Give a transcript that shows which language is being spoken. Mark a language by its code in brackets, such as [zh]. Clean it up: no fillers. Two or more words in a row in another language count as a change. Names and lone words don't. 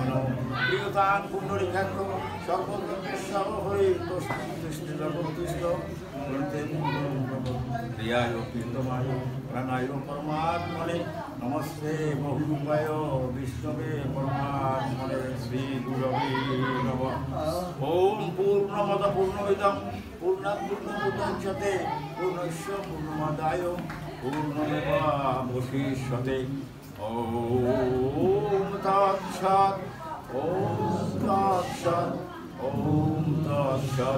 [sa] প্রিয়তাং পুণ্ডরীকাক্ষ সর্বভূতেশ্বর হয়ে কৃষ্ণ জগৎকৃষ্ণ প্রিয়ায় কীর্তমায় প্রাণায় পরমাত্মনে নমস্তে বহুরূপায় বিষ্ণবে পরমাত্মনে শ্রী গুরবে নমঃ। ওম পূর্ণমদ পূর্ণমিদং পূর্ণাৎ পূর্ণমুদচ্যতে পূর্ণস্য পূর্ণমাদায় পূর্ণমেবাবশিষ্যতে। ওম তৎসৎ ওম তৎসৎ ওম তৎসৎ।